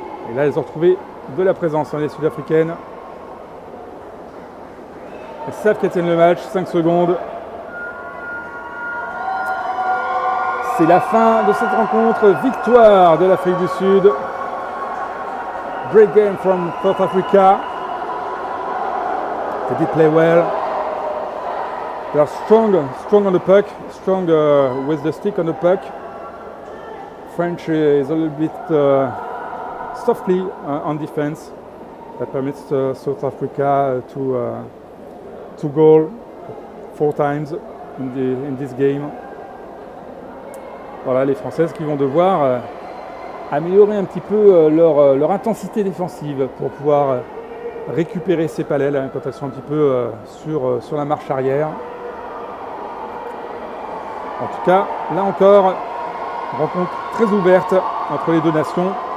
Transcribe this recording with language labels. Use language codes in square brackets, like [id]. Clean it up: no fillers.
[fr] Et là, elles ont retrouvé de la présence, les Sud-Africaines. Elles savent qu'elles tiennent le match, 5 secondes. C'est la fin de cette rencontre, victoire de l'Afrique du Sud. [en] Great game from South Africa. They did play well. They are strong on the puck, strong with the stick on the puck. French is a little bit softly on defense. That permits South Africa to goal 4 times in this game. [fr] Voilà, les Françaises qui vont devoir améliorer un petit peu leur intensité défensive pour pouvoir récupérer ces palais là, quand elles sont un petit peu sur la marche arrière. En tout cas, là encore, rencontre très ouverte entre les deux nations.